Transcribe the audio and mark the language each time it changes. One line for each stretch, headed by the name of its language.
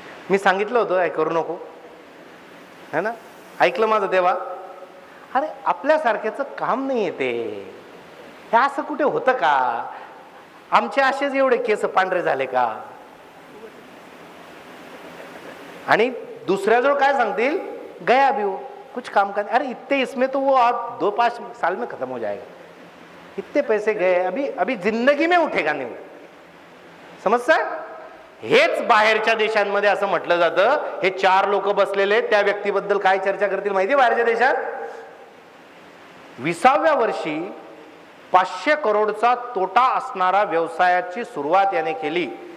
Marathi: मी सांगितलं होतं हे करू नको, है ना. ऐकलं माझं तेव्हा? अरे आपल्यासारख्याचं काम नाही ते. हे असं कुठे होतं का? आमचे असेच एवढे केस पांढरे झाले का? आणि दुसऱ्याजवळ काय सांगतील?
Hindi: गया अभी वो कुछ काम कर. अरे इतने इसमें तो वो आप 2-5 साल में खत्म हो जाएगा. इतने पैसे गए अभी अभी जिंदगी में उठेगा नहीं.
Marathi: समजताय? हेच बाहेरच्या देशांमध्ये असं म्हटलं जातं. हे 4 लोक बसलेले त्या व्यक्तीबद्दल काय चर्चा करतील माहिती? बाहेरच्या देशात 20व्या वर्षी 500 करोडचा तोटा असणारा व्यवसायाची सुरुवात याने केली.